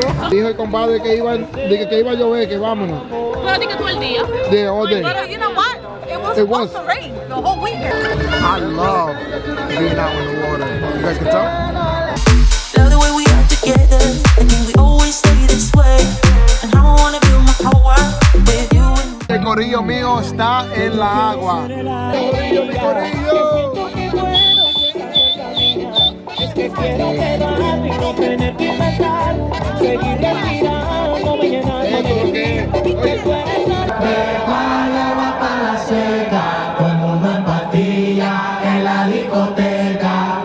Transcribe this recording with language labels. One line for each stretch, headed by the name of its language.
Spanish: Dijo el compadre que iba a llover, que vámonos. Pero di que todo el día.
English: Yeah, all day. But you know what? It was supposed to rain the whole weekend. I love being out in the water. You guys can tell? Love the way we are together. I think we always stay this way. And I wanna build my whole world with you and
Spanish: El corillo mío está en la agua. Corillo, mi corillo. Es que quiero quedarte y no tener que inventar. Seguir respirando, me llena de alegría. Deja el agua para la seca, todo el mundo en pastilla en la discoteca.